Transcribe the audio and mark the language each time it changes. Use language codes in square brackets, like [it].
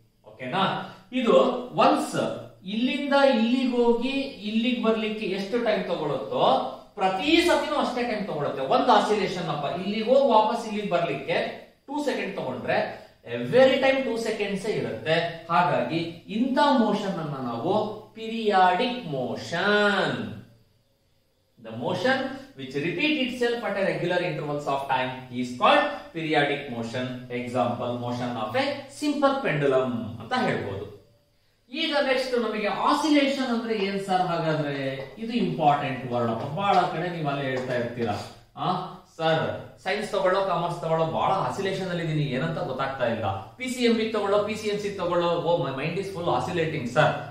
[kn] ಓಕೆನಾ, ಇದು ಒನ್ಸ್ ಇಲ್ಲಿಂದ ಇಲ್ಲಿಗೆ ಹೋಗಿ ಇಲ್ಲಿಗೆ ಬರ್ಲಿಕ್ಕೆ ಎಷ್ಟು ಟೈಮ್ ತಗೊಳುತ್ತೋ ಪ್ರತಿ ಸತಿನೂ ಅಷ್ಟೇ ಟೈಮ್ ತಗೊಳುತ್ತೆ. ಒಂದು ಆಸಿಲೇಷನ್ ಅಪ್ಪ, ಇಲ್ಲಿಗೆ ಹೋಗಿ ವಾಪಸ್ ಇಲ್ಲಿಗೆ ಬರ್ಲಿಕ್ಕೆ 2 ಸೆಕೆಂಡ್ ತಗೊಂಡ್ರೆ ಎವ್ರಿ ಟೈಮ್ 2 ಸೆಕೆಂಡ್ಸ್ ಇರುತ್ತೆ. ಹಾಗಾಗಿ ಇಂಥ ಮೋಷನ್ ಅನ್ನ ನಾವು periodic motion, [en] the motion which repeat itself at a regular intervals of time is called periodic motion. Example, motion of a simple pendulum [kn] ಅಂತ ಹೇಳ್ಬೋದು. ಈಗ ನೆಕ್ಸ್ಟ್ ನಮಗೆ ಆಸಿಲೇಷನ್ ಅಂದ್ರೆ ಏನ್ ಸರ್? ಹಾಗಾದ್ರೆ ಇದು ಇಂಪಾರ್ಟೆಂಟ್ ವರ್ಡ್ ಅಪ್ಪ. ಬಹಳ ಕಡೆ ನೀವು ಅಲ್ಲೇ ಹೇಳ್ತಾ ಇರ್ತೀರಾ, ಸರ್ ಸೈನ್ಸ್ ತಗೊಳ್ಳೋ ಕಾಮರ್ಸ್ ತಗೊಳ್ಳೋ ಬಹಳ ಆಸಿಲೇಷನ್ ಅಲ್ಲಿ ಇದೀನಿ, ಏನಂತ ಗೊತ್ತಾಗ್ತಾ ಇಲ್ಲ. PCMB ತಗೊಳ್ಳೋ, PCMC ತಗೊಳ್ಳೋ, [en] Oh my mind is full oscillating sir.